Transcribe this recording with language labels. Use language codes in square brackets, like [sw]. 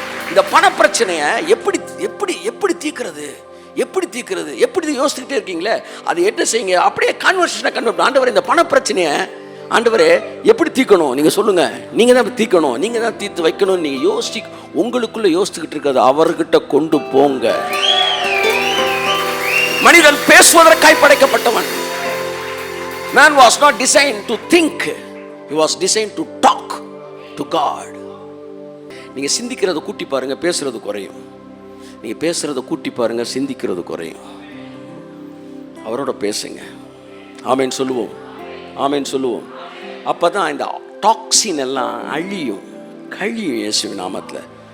[ta] இந்த பண பிரச்சனைய எப்படி தீர்க்கிறது, எப்படி யோசிச்சுக்கிட்டே இருக்கீங்களே, அது என்ன செய்யுங்க, அப்படியே கான்வர்சேஷனை கன்வெர்ட். ஆண்டவரே, இந்த பண பிரச்சனையை ஆண்டவரே எப்படி தீர்க்கணும் நீங்க சொல்லுங்க. நீங்க தான் தீர்க்கணும், நீங்க தான் தீர்த்து வைக்கணும். நீங்க உங்களுக்குள்ள யோசிச்சுக்கிட்டு இருக்கிறது அவர்கிட்ட கொண்டு போங்க. மனிதன் பேசுவதற்காய் படைக்கப்பட்டவன். [en] Man was not designed to think, he was designed to talk to God. [ta] நீங்க சிந்திக்கிறத கூட்டி பாருங்க, பேசுறது குறையும். நீங்க பேசுறத கூட்டி பாருங்க, சிந்திக்கிறது குறையும். அவரோட பேசுங்க. ஆமென் சொல்லுவோம். அப்பதான் இந்த டாக்ஸின் எல்லாம் கழியும் இயேசுவின் நாமத்தில்.